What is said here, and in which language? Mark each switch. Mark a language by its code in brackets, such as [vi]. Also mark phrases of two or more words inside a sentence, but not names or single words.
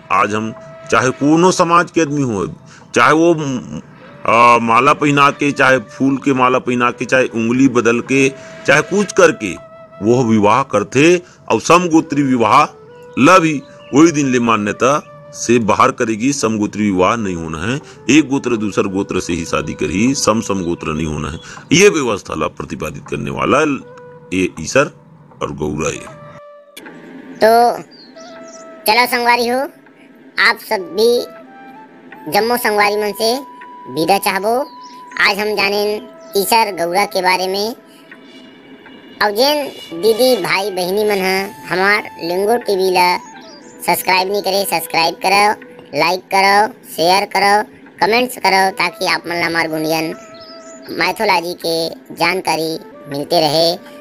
[hne] आज हम चाहे कोनो समाज के आदमी हो, चाहे वो माला पहना के, चाहे फूल के माला पहना के, चाहे उंगली बदल के, चाहे कुछ करके वो विवाह करते। और समगोत्री विवाह ला भी वही दिन ले मान्यता से बाहर करेगी। समगोत्री विवाह नहीं होना है, एक गोत्र दूसर गोत्र से ही शादी करी, सम गोत्र नहीं होना है। ये व्यवस्था ला प्रतिपादित करने वाला ये ईसर और गौरा है। तो चलो संगवारी हो, आप सब भी जम्मो संगवारी मन से विदा चाहबो। आज हम जाने ईसर गौरा के बारे में। और जैन दीदी भाई बहनी मन हमार लिंगो टीवी ला सब्सक्राइब नहीं करे, सब्सक्राइब करो, लाइक करो, शेयर करो, कमेंट्स करो, ताकि आप मन हमार गुंडियन मैथोलॉजी के जानकारी मिलते रहे।